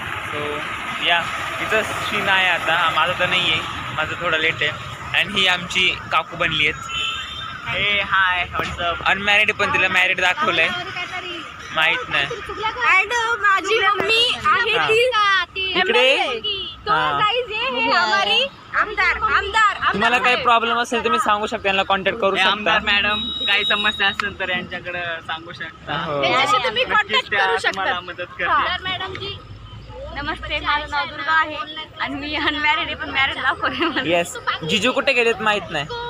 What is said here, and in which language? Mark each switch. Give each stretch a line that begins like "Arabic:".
Marathi: So या इथं scene आहे आता. माझं तर नाही आहे, माझं थोडं लेट आहे. आणि ही आमची काकू बनली आहेत. हे हाय व्हॉट्सअप. अनमॅरिड पण तिला मॅरिड दाखवलंय, माहित नाही. अँड माझी मम्मी आहे ती इकडे.
Hindi: तो गाइस ये है हमारी आमदार.
Marathi: तुम्हाला काही प्रॉब्लेम असेल तर मी सांगू शकता, यांना कॉन्टॅक्ट करू शकता. आमदार मॅडम, काही समस्या असेल तर यांच्याकडे सांगू शकता. हो. त्यांच्याशी तुम्ही कॉन्टॅक्ट करू शकता. तुम्हाला मदत करते. मॅडम जी नमस्ते, माझं नाव दुर्गा आहे आणि मी अनमॅरिड आहे, पण मॅरिड दाखवले. येस, जिजू कुठे गेलेत माहित नाही.